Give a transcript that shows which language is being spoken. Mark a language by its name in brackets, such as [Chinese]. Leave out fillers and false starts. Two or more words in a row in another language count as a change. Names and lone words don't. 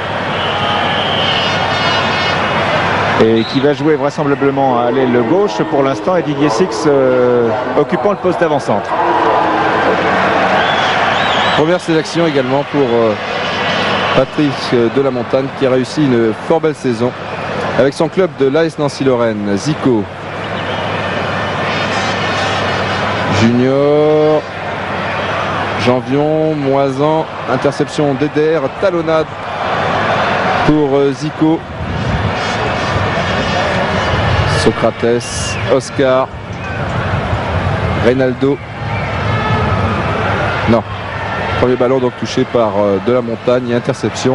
[French] Et qui va jouer vraisemblablement à l'aile gauche pour l'instant et Didier Six occupant le poste d'avant-centre. Première sélection également pour Patrick de la Montagne qui a réussi une fort belle saison avec son club de l'AS Nancy-Lorraine. Zico. Junior. Janvion. Moisan. Interception d'Eder. Talonnade pour Zico. Socrates, Oscar, Reynaldo. Non. Premier ballon donc touché par de la Montagne et interception.